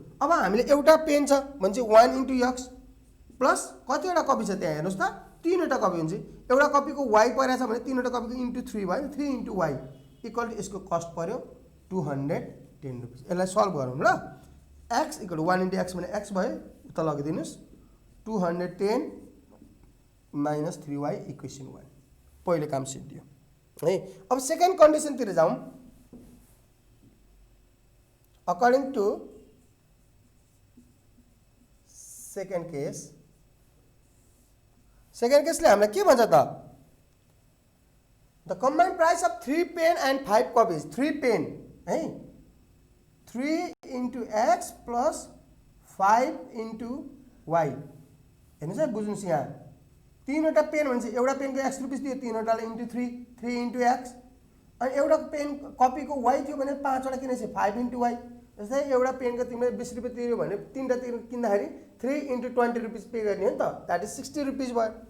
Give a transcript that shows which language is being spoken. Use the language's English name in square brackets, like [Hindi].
[Nepali] अब हामीले एउटा पेन छ भने चाहिँ 1 × X प्लस कतिवटा कपी छ त्यहाँ हेर्नुहोस् त, 3वटा कपी हुन्छ। एउटा कपीको Y परेको छ भने 3वटा कपीको × 3 भयो, 3 × Y इक्वल टु यसको कस्ट पर्यो ₹210। यसलाई सल्भ गरौँ ल। X = 1 × X भने X भयो, उता लगिदिनुहोस् 210 माइनस 3y इक्वेसन 1 पहिलो काम सिद्धियो है। अब सेकेन्ड कन्डिसनतिर जाउँ। अकर्डिङ टु सेकेन्ड केसले हामीलाई के भन्छ त? [English] The combined price of 3 pen and 5 copies, 3 pen है, 3 into X plus 5 into Y. [Nepali] हेर्नुहोस् है, बुझ्नुहोस् यहाँ 3वटा पेन भनेपछि एउटा पेनको एक्स रुपिस दियो, 3वटाले इन्टु 3 इन्टु एक्स, अनि एउटा पेन कपीको वाई थियो भने 5वटा किनेपछि 5 इन्टु वाई। जस्तै एउटा पेनको तिमीले 20 रुपियाँ तिर्यो भने 3वटा किन्दाखेरि 3 इन्टु 20 रुपिस पे गर्ने हो नि त, [English] that is 60 rupees [Nepali] भयो।